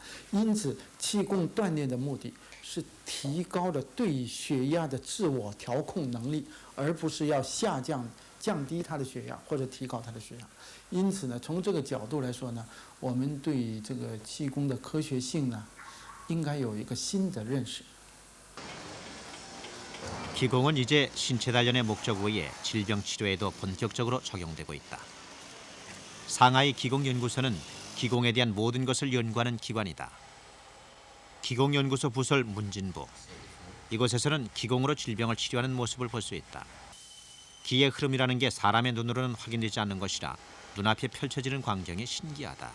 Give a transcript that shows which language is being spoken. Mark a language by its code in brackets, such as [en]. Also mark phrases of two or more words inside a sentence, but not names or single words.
[zh] 因此，气功锻炼的目的是提高了对血压的自我调控能力，而不是要降低他的血压或者提高他的血压。因此呢，从这个角度来说呢，我们对这个气功的科学性呢，应该有一个新的认识。 [ko] 기공은 이제 신체 단련의 목적 외에 질병 치료에도 본격적으로 적용되고 있다. 상하이 기공연구소는 기공에 대한 모든 것을 연구하는 기관이다. 기공연구소 부설 문진부. 이곳에서는 기공으로 질병을 치료하는 모습을 볼 수 있다. 기의 흐름이라는 게 사람의 눈으로는 확인되지 않는 것이라 눈앞에 펼쳐지는 광경이 신기하다.